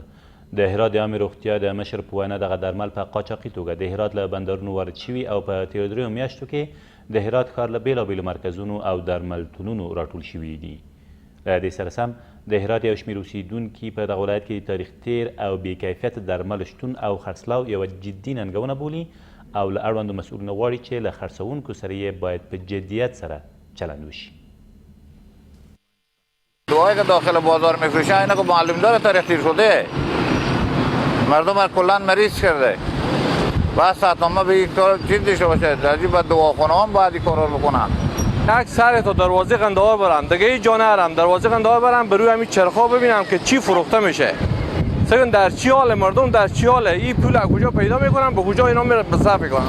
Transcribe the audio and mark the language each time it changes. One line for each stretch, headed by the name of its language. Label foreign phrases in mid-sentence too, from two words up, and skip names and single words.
Pashto: د هرات د عامې روغتیا د مشر په وینا دغه درمل په قاچاقي توګه د هرات له بندرونو وارد شوي او په تېرو 3 میاشتو کې د هرات ښار له بېلابېلو مرکزونو او درملتونونو راټول شوي دي. له دې سره سم د هرات یو شمېر اوسېدونکي په دغه ولایت کې تاریخ تیر او بې کیفیته درمل شتون او خرڅلاو یوه جدي ننګونه بولي او له اړوندو مسؤلینو غواړي چې له خرڅوونکو سره یې باید په جدیت سره چلند وشي.
Persian: دعایی که داخل بازار میفروشن اینا که معلوم داره تاریخ تیر شده، مردم رو کلا مریض کرده. باید ساعتنامه به یک طور چیز داشته باشه، راجع به دواخانه هم باید این کار رو بکنن. یک سر تا دروازه قندهار برم دیگه هیچ جا نرم، دروازه قندهار برم بروی همین چرخا ببینم که چی فروخته میشه، سگن در چی حال مردم در چی حاله، این پول از کجا پیدا میکنن به کجا اینا میره مصرف میکنن.